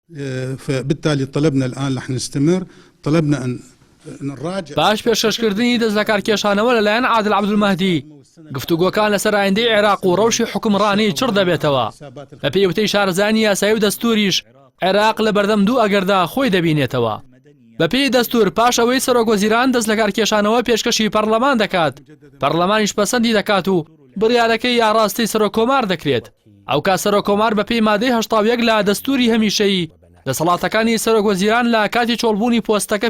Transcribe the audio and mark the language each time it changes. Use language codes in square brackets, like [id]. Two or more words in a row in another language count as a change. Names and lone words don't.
[ar] فبالتالي طلبنا الآن رح نستمر طلبنا أن نراجع [ckb] باش پێشکەشکردنی دەست لە کارکێشانەوە لەلایەن عادل عەبدولمەهدی گفتوگۆکان لەسەر ئایندەی عێراق و ڕەوشی حکومڕانی چڕ دەبێتەوە بە پێی شارەزانی یاسایی و دەستوریش عێراق لە بەردەم دوو ئەگەردا خۆی دەبینێتەوە بە پێی دەستور پاش ئەوەی سەرۆکوەزیران دەست لە کارکێشانەوە پێشکەشی پەرلەمان دەکات پەرلەمانیش پەسەندی دەکات و بڕیارەکەی یاڕاستی سەرۆکۆمار دەکرێت ئەو کا سەرۆکۆمار بە پێی مادەی 81 لە دەستوری هەمیشەیی دەسەڵاتەکانی سەرۆکوەزیران لە کاتی چۆڵبوونی پۆستەکە